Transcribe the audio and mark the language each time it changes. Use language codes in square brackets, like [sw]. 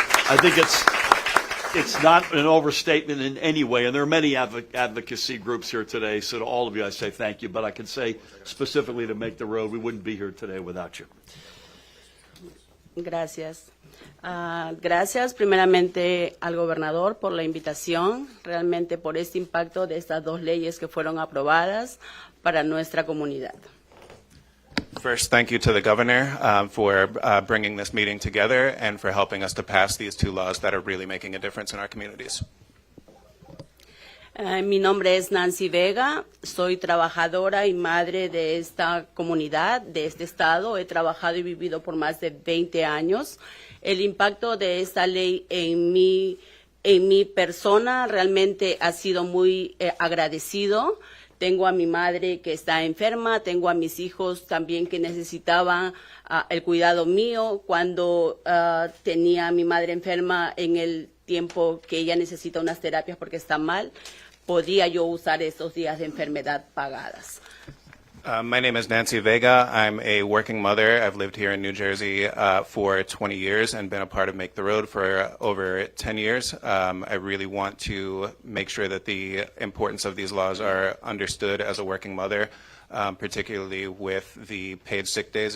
[en] I think it's not an overstatement in any way, and there are many advocacy groups here today, so to all of you I say thank you, but I can say specifically to Make the Road, we wouldn't be here today without you. [es] Gracias. Gracias primeramente al gobernador por la invitación, realmente por este impacto de estas dos leyes que fueron aprobadas para nuestra comunidad. [en] First, thank you to the governor for bringing this meeting together and for helping us to pass these two laws that are really making a difference in our communities. [es] Mi nombre es Nancy Vega, soy trabajadora y madre de esta comunidad, de este estado. He trabajado y vivido por más de 20 años. El impacto de esta ley en mi persona realmente ha sido muy agradecido. Tengo a mi madre que está enferma, tengo a mis hijos también que necesitaban el cuidado mío cuando tenía a mi madre enferma en el tiempo que ella necesita unas terapias porque está mal. Podía yo usar esos días de enfermedad pagadas. [en] My name is Nancy Vega. I'm a working mother. I've lived here in New Jersey for 20 years and been a part of Make the Road for over 10 years. I really want to make sure that the importance of these laws are understood as a working mother, particularly with the paid sick days.